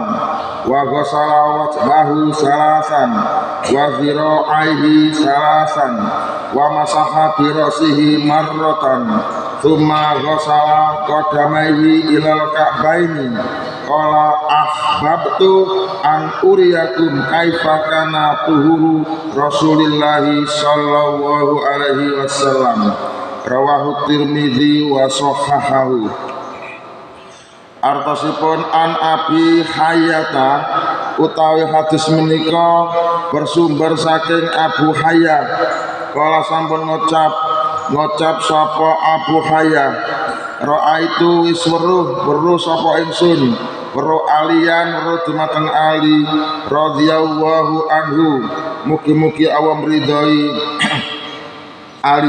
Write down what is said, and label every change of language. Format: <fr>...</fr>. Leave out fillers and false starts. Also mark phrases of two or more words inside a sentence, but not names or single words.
<ar>وغسل وجهه ثلاثا وذراعيه ثلاثا ومسح برأسه مرة ثم غسل قدميه إلى الكعبين قال أحببت أن أريكم كيف كان طهور رسول الله صلى الله عليه وسلم. رواه الترمذي وصححه.</ar> <jv>Artosipun</jv> <ar>عن أبي حية</ar> <jv>utawi hadis menika bersumber saking Abu Hayyah. Kala sampun ngocap sapa Abu Hayyah, ra'aitu wis weruh sapa ingsun weruh aliyan weruh dumateng Ali</jv> <ar>رضي الله عنه,</ar> <jv>mugi-mugi Allah ridhoi Ali.</jv>